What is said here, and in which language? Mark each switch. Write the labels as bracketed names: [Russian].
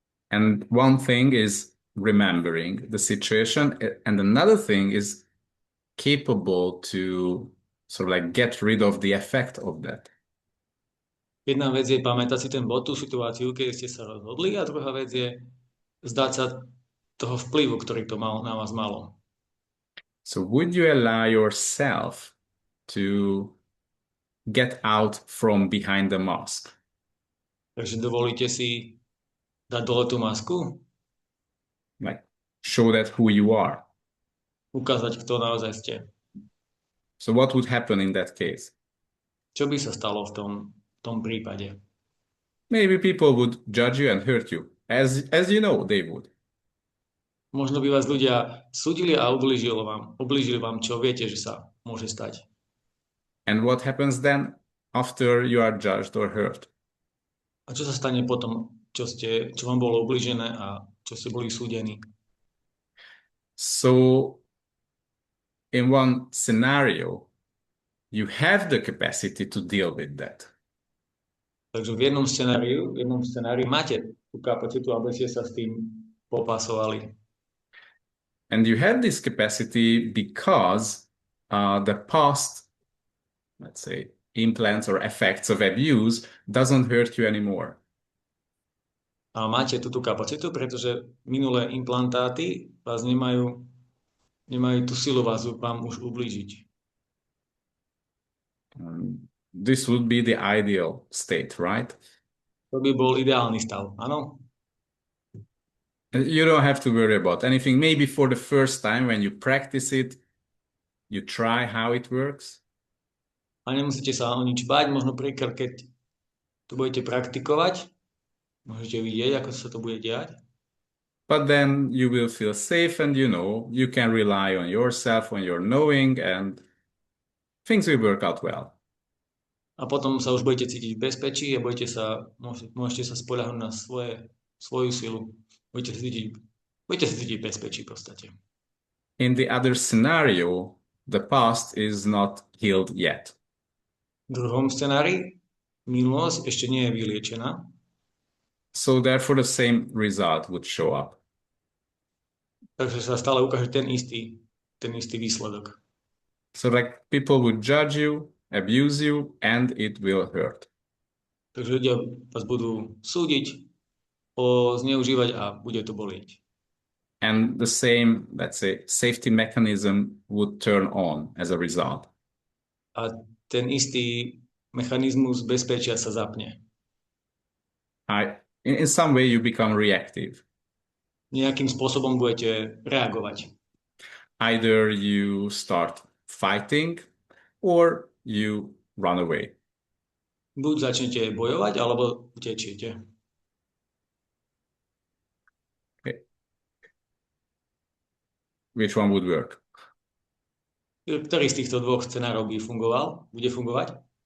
[English] And one thing is remembering the situation, and another thing is capable to sort of like get rid of the effect of that. [Slovak] Jedna vec je pamätať si ten bod, tú situáciu, keď ste sa rozhodli, a druhá vec je zdať sa toho vplyvu, ktorý to na vás malo. [English] So would you allow yourself to get out from behind the mask? [Slovak] Takže dovolíte si dať dole tú masku? [English] Like show that who you are. [Slovak] Ukázať, kto naozaj ste. [English] So what would happen in that case? [Slovak] Čo by sa stalo v tom prípade? [English] Maybe people would judge you and hurt you, as you know they would. [Slovak] Možno by vás ľudia súdili a ublížili vám, čo viete, že sa môže stať. [English] And what happens then after you are judged or hurt? [Slovak] A čo sa stane potom, čo vám bolo ublížené a čo ste boli súdení? [English] So in one scenario, you have the capacity to deal with that. [Slovak] Takže v jednom scenáriu máte tú kapacitu, aby ste sa s tým popasovali. [English] And you have this capacity because the past, let's say, implants or effects of abuse doesn't hurt you anymore. [Slovak] A máte túto kapacitu, pretože minulé implantáty vás nemajú tú silu vám už ublížiť. [English] This would be the ideal state, right? [Slovak] To by bol ideálny stav, áno? [English] You don't have to worry about anything. Maybe for the first time when you practice it, you try how it works. [Slovak] A nemusíte sa o nič báť, možno príklad, keď to budete praktikovať, môžete vidieť, ako sa to bude diať. [English] But then you will feel safe and you can rely on yourself, on your knowing, and things will work out well. [Slovak] A potom sa už budete cítiť v bezpečí a môžete sa spoľahnúť na svoju silu. Budete sa cítiť v bezpečí v podstate. [English] In the other scenario, the past is not healed yet. [Slovak] V druhom scenári minulosť ešte nie je vyliečená. [English] So therefore the same result would show up. [Slovak] Takže sa stále ukáže ten istý výsledok. [English] So like people would judge you, abuse you, and it will hurt. [Slovak] Takže ľudia vás budú súdiť, zneužívať a bude to bolieť. [English] And the same, let's say, safety mechanism would turn on as a result. [Slovak] A ten istý mechanizmus bezpečia sa zapne. [English] In some way you become reactive. [Slovak] Nejakým spôsobom budete reagovať. [English] Either you start fighting or you run away. [Slovak] Buď začnete bojovať, alebo utečiete. [English] Okay. Which one would work? [Slovak] Ktorý z týchto dvoch scenárov bude fungovať?